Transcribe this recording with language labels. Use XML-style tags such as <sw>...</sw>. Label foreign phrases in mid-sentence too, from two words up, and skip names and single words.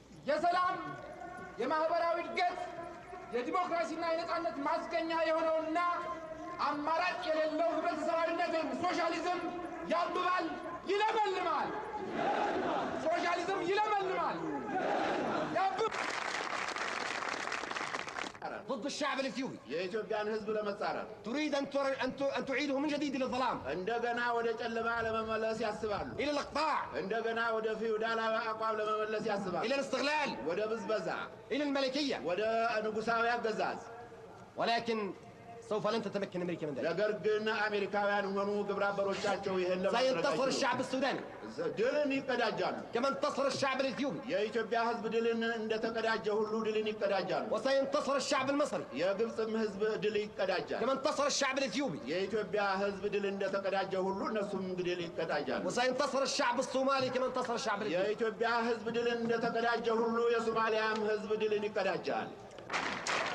<am>የሰላም የማህበራዊ እድገት የዲሞክራሲና የነጻነት ማስገኛ የሆነውና አማራጭ የሌለው ህብረተሰባዊነትን ሶሻሊዝም ያብባል፣ ይለመልማል። ሶሻሊዝም ይለመልማል፣ ያብባል።</am> <ar>ضد الشعب الاثيوبي</ar> <am>የኢትዮጵያን ህዝብ ለመጻረር</am> <ar>تريد ان تعيده من جديد الى الظلام</ar> <am>እንደገና ወደ ጨለማ ለመመለስ ያስባሉ</am> <ar>الى الاقطاع</ar> <am>እንደገና ወደ ፊውዳላዊ አቋም ለመመለስ ያስባሉ</am> <ar>الى الاستغلال</ar> <am>ወደ ብዝበዛ</am> <ar>الى الملكيه</ar> <am>ወደ ንጉሳዊ አገዛዝ</am> <ar>ولكن سوف لن تتمكن امريكا من ذلك</ar> <am>ነገር ግን አሜሪካውያን ሆኑ ግብረ አበሮቻቸው ይሄን</am> <ar>سينتصر الشعب السوداني</ar> <am>ድልን ይቀዳጃሉ</am> <ar>كما انتصر الشعب الاثيوبي</ar> <am>የኢትዮጵያ ህዝብ ድልን እንደተቀዳጀ ሁሉ ድልን ይቀዳጃሉ</am> <ar>وسينتصر الشعب المصري</ar> <am>የግብጽም ህዝብ ድል ይቀዳጃል</am> <ar>كما انتصر الشعب الاثيوبي</ar> <am>የኢትዮጵያ ህዝብ ድል እንደተቀዳጀ ሁሉ እነሱም ድል ይቀዳጃሉ</am> <ar>وسينتصر الشعب الصومالي كما انتصر الشعب الاثيوبي</ar> <am>የኢትዮጵያ ህዝብ ድልን እንደተቀዳጀ ሁሉ የሶማሊያም ህዝብ ድልን ይቀዳጃል</am>